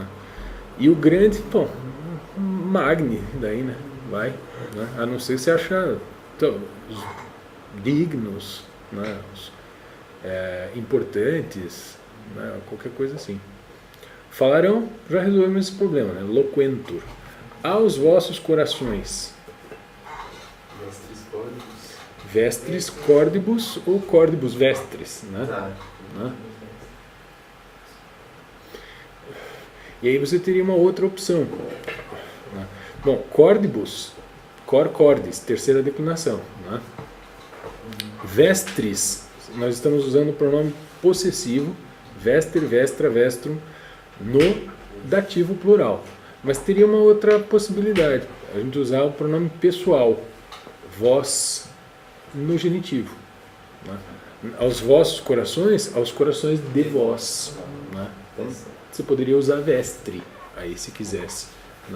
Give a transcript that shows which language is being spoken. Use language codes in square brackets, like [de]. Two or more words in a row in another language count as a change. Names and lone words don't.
[pt] E o grande, bom, Magni, daí, né, vai, né? A não ser que você acha os dignos, né, os importantes, né, qualquer coisa assim. Falarão, já resolvemos esse problema, né? Loquentur. Aos vossos corações. [la] Vestris cordibus ou cordibus vestris, [pt] né? Né? E aí você teria uma outra opção, né? Bom, [la] cordibus, cor cordis, [pt] terceira declinação, né? Vestris, nós estamos usando o pronome possessivo, [la] vester, vestra, vestrum, [pt] no dativo plural. Mas teria uma outra possibilidade, a gente usar o pronome pessoal, vós, no genitivo, né? Aos vossos corações, aos corações de vós, né? Então, você poderia usar vestre, aí se quisesse, né?